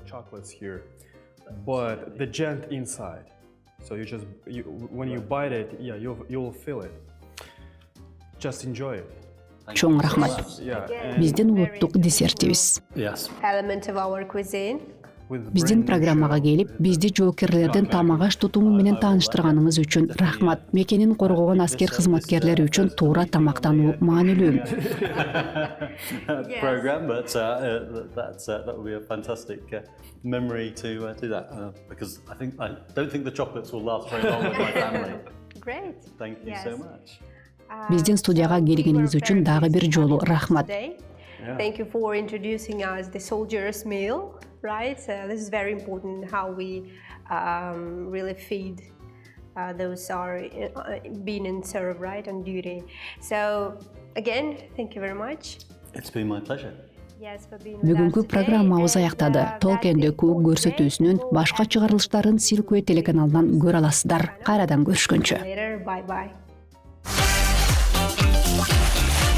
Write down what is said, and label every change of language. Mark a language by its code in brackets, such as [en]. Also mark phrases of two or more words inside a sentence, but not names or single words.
[ky] Чоң рахмат. Биздин улуттук десертибиз. Биздин программага келип, бизди жоокерлердин тамак-аш тутуму менен тааныштырганыңыз үчүн рахмат. Мекенин коргогон аскер кызматкерлери үчүн туура тамактануу маанилүү. [en] Program, but that would be a fantastic memory to do that because I don't think the chocolates will last very long with my family. Great. Thank you so much. [ky] Биздин студияга келгениңиз үчүн дагы бир жолу рахмат. [en] Thank you for introducing us the soldier's meal, right? This is very important how we really feed those are being in serve, right, on duty. So again, thank you very much. It's been my pleasure. [ky] Бүгүнкү программабыз аяктады. Толкендеку көрсөтүүсүнүн башка чыгарылыштарын Силкуэ телеканалынан көрө аласыздар. Кайрадан көрүшкөнчө.